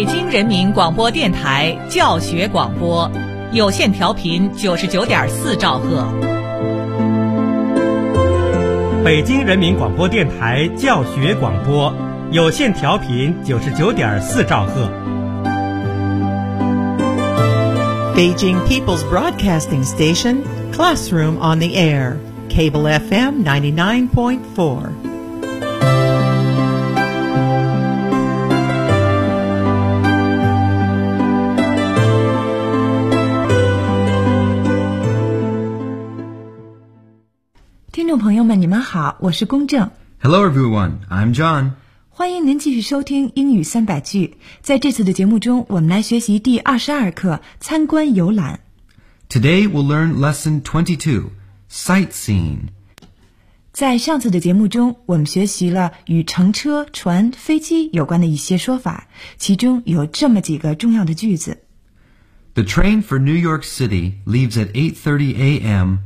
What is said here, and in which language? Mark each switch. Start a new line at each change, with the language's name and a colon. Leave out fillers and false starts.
Chinese: 人民广播电台教学广播，有线调频99.4兆赫。北京人民广播电台教学广播，有线调频99.4兆赫。
English: Beijing People's Broadcasting Station, Classroom on the Air, Cable FM 99.4.
Chinese: 你们好，我是公正。
English: Hello everyone, I'm John.
Chinese: 欢迎您继续收听英语三百句。在这次的节目中，我们来学习第22课，参观游览。
English: Today we'll learn lesson 22, sightseeing.
Chinese: 在上次的节目中，我们学习了与乘车、船、飞机有关的一些说法，其中有这么几个重要的句子。
English: The train for New York City leaves at 8:30 a.m.